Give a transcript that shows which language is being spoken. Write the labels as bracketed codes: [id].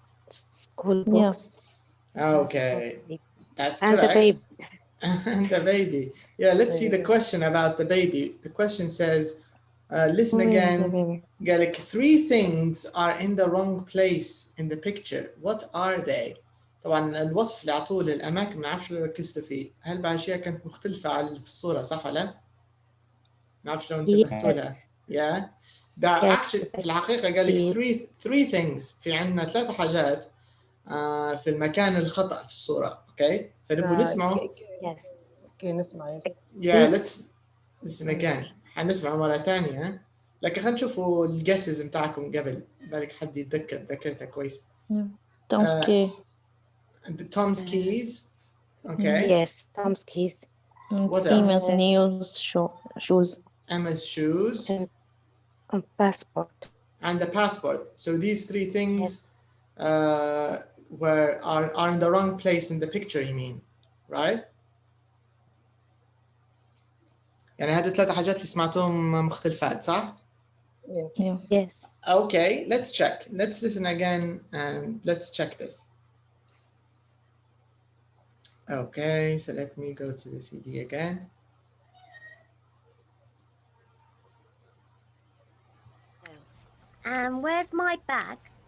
[en] School books. Okay. That's And correct. the baby. And the baby. Yeah, let's see the question about the baby. The question says, listen again. [ar] قال لك [en] 3 things are in the wrong place in the picture. What are they? [ar] طبعا الوصف اللي اعطوه للاماكن ما اعرفش لو ركزتوا فيه. هل باشياء كانت مختلفة على اللي في الصورة صح ولا؟ ما اعرفش لو انتبهتوا لها. Yeah. Actually, في الحقيقة قال لك three things. في عندنا 3 حاجات في المكان الخطأ في الصورة. اوكي؟ فنبغى نسمعه. اوكي نسمع. [en] Yeah, let's listen again. [ar] حنسمع مرة ثانية. لكن خلينا نشوفوا الجسز بتاعكم قبل. بالك حد يتذكر ذاكرته كويس. [en] Tom's key. Tom's keys. Okay. Yes, Tom's keys. What else? Emma's shoes. Emma's shoes. And passport. And the passport. So these 3 things are in the wrong place in the picture, you mean, right? [ar] يعني هذه 3 حاجات اللي سمعتهم مختلفات صح؟ [en] Yes. Yes. Okay, let's check. Let's listen again and let's check this. Okay, so let me go to the CD again. And where's my bag?